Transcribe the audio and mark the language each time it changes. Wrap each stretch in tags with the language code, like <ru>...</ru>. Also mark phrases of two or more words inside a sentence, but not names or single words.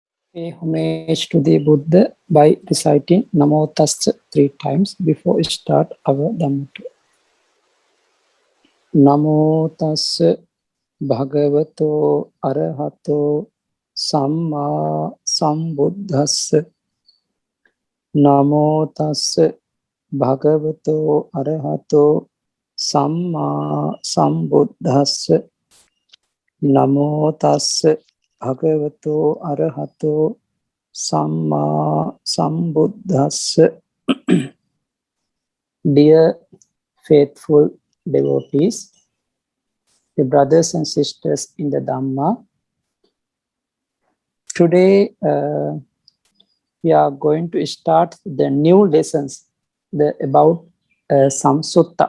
<en>Pay homage to the Buddha by reciting</en> <pi>Namo Tassa</pi> <en>3 times before we start our Dhamma.</en> <pi>Namo Tassa Bhagavato Arahato Samma Sambuddhassa. Namo Tassa Bhagavato Arahato Samma Sambuddhassa. Namo Tassa Bhagavato Arahato Samma Sambuddhassa.</pi> <en>Dear faithful devotees, the brothers and sisters in the Dhamma, today we are going to start the new lessons about some sutta.</en>